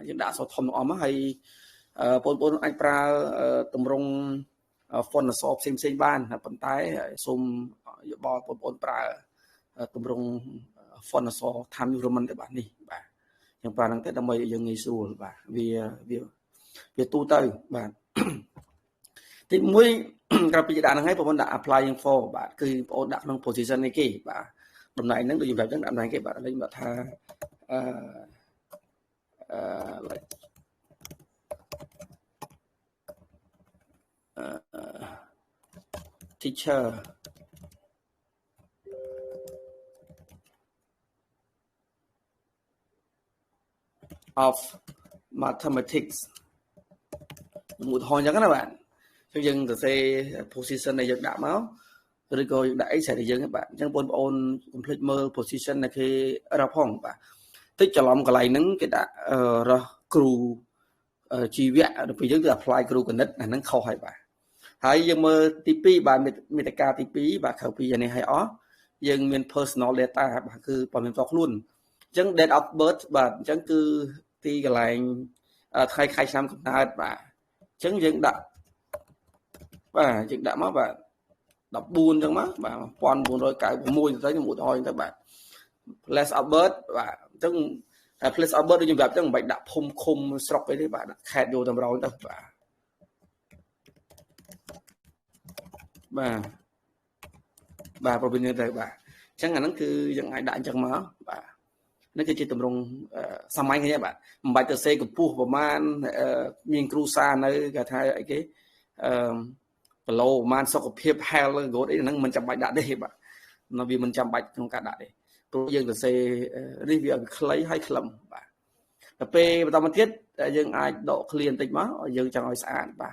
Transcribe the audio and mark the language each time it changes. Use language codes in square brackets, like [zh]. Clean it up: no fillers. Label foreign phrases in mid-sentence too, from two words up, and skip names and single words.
[km] យើងដាក់អក្សរធំទាំងអស់មកហើយបងប្អូនអាចប្រើទម្រង់ font អក្សរផ្សេងបានប៉ុន្តែសូមយោបល់បងប្អូនប្រើទម្រង់ font អក្សរ Times New Roman ទៅបាទនេះបាទយើងប្រើហ្នឹងទៅដើម្បីយើងងាយស្រួលបាទវាទូទៅបាទទី1ក្រៅពីដាក់ហ្នឹងហើយបងប្អូនដាក់ [en] applying for [km] បាទគឺបងប្អូនដាក់ក្នុង position នេះគេបាទតំណែងហ្នឹងដូចខ្ញុំប្រាប់ចឹងតំណែងគេបាទលេខមកថា [en] teacher of mathematics [km] មួយថយអញ្ចឹងណាបាទយើង សរសេរ position ដែលយើងដាក់មកឬក៏យើងដាក់អីស្រេចយើងបាទអញ្ចឹងបងប្អូនកុំភ្លេចមើល position ដែលគេរកផង បាទតិចច្រឡំកន្លែងហ្នឹងគេដាក់រកគ្រូជីវៈដល់ពេលយើងគឺ apply គ្រូគណិតអាហ្នឹងខុសហើយបាទហើយយើងមើល ទី2បាទមេតិកាទី2បាទក្រៅពីនេះឲ្យអស់យើងមាន [en] personal data [km] បាទគឺព័ត៌មានផ្ទាល់ខ្លួនអញ្ចឹង [en] date of birth [km] បាទអញ្ចឹងគឺទីកន្លែងថ្ងៃខែឆ្នាំកំណើតបាទអញ្ចឹងយើងដាក់បាទយើងដាក់មកបាទ14អញ្ចឹងមកបាទ1996ទៅខ្ញុំឧទាហរណ៍ទៅបាទ [en] place of birth [km] បាទអញ្ចឹង [en] place of birth [km] ដូចខ្ញុំប្រាប់អញ្ចឹងមិនបាច់ដាក់ភូមិឃុំស្រុកអីទេបាទដាក់ខេត្តយកតម្រូវទៅ បាទប្រពន្ធទៅបាទអញ្ចឹងអាហ្នឹងគឺយើងអាចដាក់អញ្ចឹងមកបាទនេះគឺជាទម្រង់ សាមញ្ញគ្នាបាទមិនបាច់ទៅសេកម្ពស់ប្រមាណមានគ្រូសានៅគេថាអីគេគីឡូប្រហែលសុខភាព health ឬ good អីហ្នឹងមិនចាំបាច់ដាក់ទេបាទនៅវាមិនចាំបាច់ក្នុងការដាក់ទេព្រោះយើងសរសេរនេះវាខ្លីហើយខ្លឹមបាទដល់ពេលបន្តមកទៀតយើងអាចដក clear បន្តិចមកយើងចង់ឲ្យស្អាតបាទ